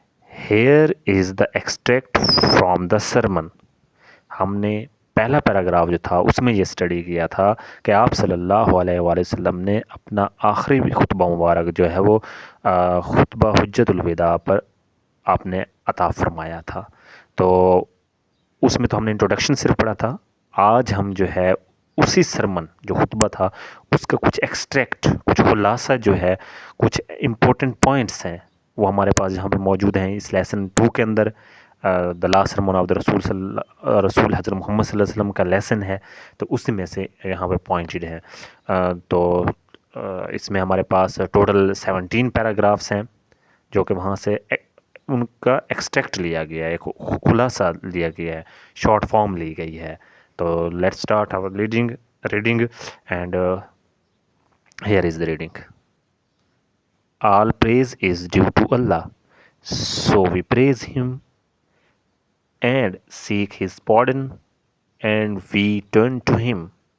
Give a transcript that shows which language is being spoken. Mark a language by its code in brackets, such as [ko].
[en] Here is the extract from the sermon. [hi] हमने पहला paragraph जो था उसमें ये स्टडी किया था कि आप सल्लल्लाहु अलैहि वसल्लम ने अपना आखिरी खुतबा मुबारक जो है वो खुतबा हुज्जतुल विदा पर आपने अता फरमाया था. तो उसमें तो हमने इंट्रोडक्शन सिर्फ पढ़ा था. आज हम जो है उसी सरमन जो खुतबा था उसका कुछ एक्सट्रैक्ट, कुछ खुलासा जो है, कुछ इम्पोर्टेंट पॉइंट्स हैं वो हमारे पास यहाँ पे मौजूद हैं इस लेसन 2 के अंदर. [en] the last sermon of the रसूल [hi] हज़रत मोहम्मद सल्लल्लाहु अलैहि वसल्लम का लेसन है, तो उसी में से यहाँ पे पॉइंटेड हैं. तो इसमें हमारे पास टोटल 17 पैराग्राफ्स हैं जो कि वहाँ से उनका एक्सट्रैक्ट लिया गया है, एक खुलासा लिया गया है, शॉर्ट फॉर्म ली गई है. [en] So let's start our reading and here is the reading. All praise is due to Allah, so we praise Him and seek His pardon, and we turn to Him.